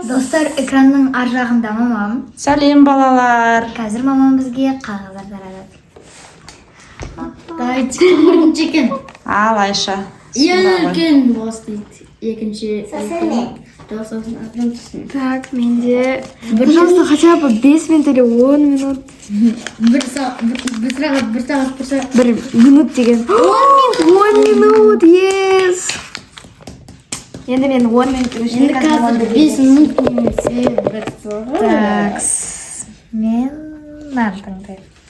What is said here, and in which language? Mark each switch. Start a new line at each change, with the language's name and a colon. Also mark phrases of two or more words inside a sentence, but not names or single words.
Kazakh: Достар, экранның ар жағында мамам. Сәлем балалар. Қазір мамам бізге қағаздар таратады. Давайте бірінші екен. Ал Айша. Ең үлкен бастайды. Екінші. Так, менде,
Russian: пожалуйста, хотя бы 5 минут или 10 минут.
Kazakh: 1 сағат. 1 минут деген. 10 минут, yes! Енді мен 10 минуттың ішінде Қазір 5 минут немесе 1 сағат. Так, мен нартыңды.